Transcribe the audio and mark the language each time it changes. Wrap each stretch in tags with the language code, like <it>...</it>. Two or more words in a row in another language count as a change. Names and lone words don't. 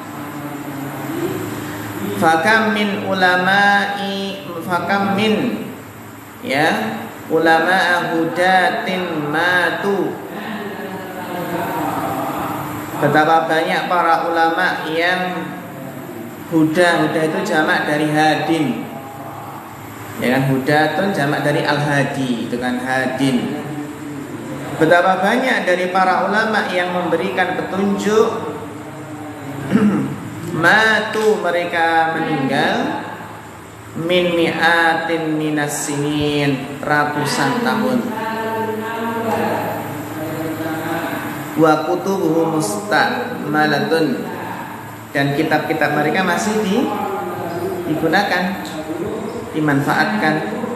<ar>فكم من علماء هداة ماتوا,</ar> <id>betapa banyak para ulama yang huda itu jamak dari hadin ya kan, hudatun jamak dari al-hadi, itu kan hadin. Betapa banyak dari para ulama yang memberikan petunjuk matu, mereka meninggal,</id> <ar>من مئات من السنين,</ar> <id>ratusan tahun.</id> <ar>وكتبه مستعملة,</ar> <id>dan kitab-kitab mereka masih digunakan, dimanfaatkan.</id>